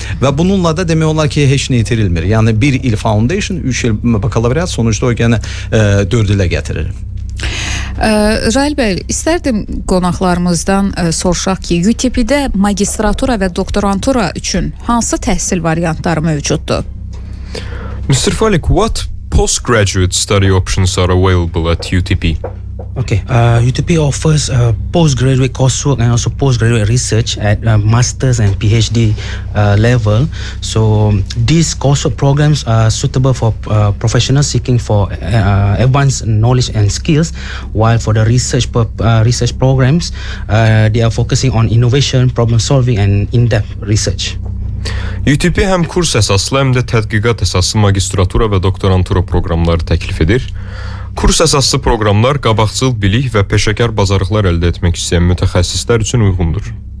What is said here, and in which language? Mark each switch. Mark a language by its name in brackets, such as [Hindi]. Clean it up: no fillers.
[Azerbaijani] Və bununla da demək olar ki, heç nə itirilmir. Yəni 1 il foundation, 3 il bakalavriat sonuçda o yenə 4 ilə gətirir. Rail bəy, istərdim qonaqlarımızdan soruşaq ki, UTP-də magistratura və doktorantura üçün hansı təhsil variantları mövcuddur? [English] Mr. Falik, what postgraduate study options are available at UTP? Okay, UTP offers postgraduate coursework and also postgraduate research at master's and PhD level. So these coursework programs are suitable for professionals seeking for advanced knowledge and skills, while for the research programs, they are focusing on innovation, problem solving and in-depth research. [Azerbaijani] UTP həm kurs əsaslı, həm də tədqiqat əsaslı magistratura və doktorantura proqramları təklif edir. Kurs əsaslı proqramlar qabaqcıl bilik və peşəkar bacarıqlar əldə etmək istəyən mütəxəssislər üçün uyğundur.